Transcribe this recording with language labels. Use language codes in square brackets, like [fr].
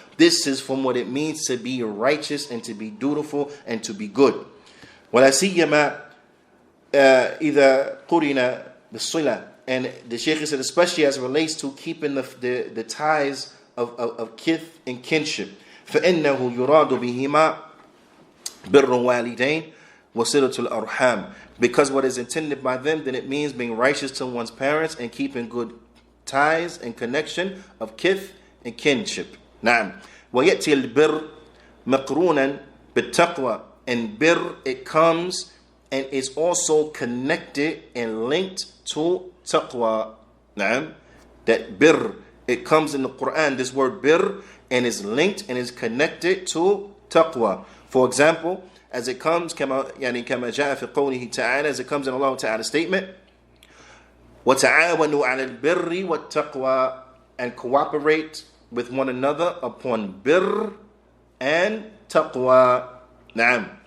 [en] This is from what it means to be righteous and to be dutiful and to be good. [ar] ولا سيما إذا قرن بالصلة. [en] And the Shaykh said, especially as it relates to keeping the ties of kith and kinship. [ar] فإنه يراد بهما بر والدين وصلة الأرحام. [en] Because what is intended by them, then it means being righteous to one's parents and keeping good ties and connection of kith and kinship. [ar] نعم. ويأتي البر مقرونا بالتقوى. [en] And bir, it comes and is also connected and linked to taqwa. [ar] نعم. [en] That bir, it comes in the Qur'an, this word bir, and is linked and is connected to taqwa. For example, as it comes, [ar] كما جاء في قوله تعالى, [en] as it comes in Allah Ta'ala's statement, [ar] وَتَعَاوَنُوا عَلَى الْبِرِّ وَالتَّقْوَى, [en] and cooperate with one another upon bir and taqwa. Naam.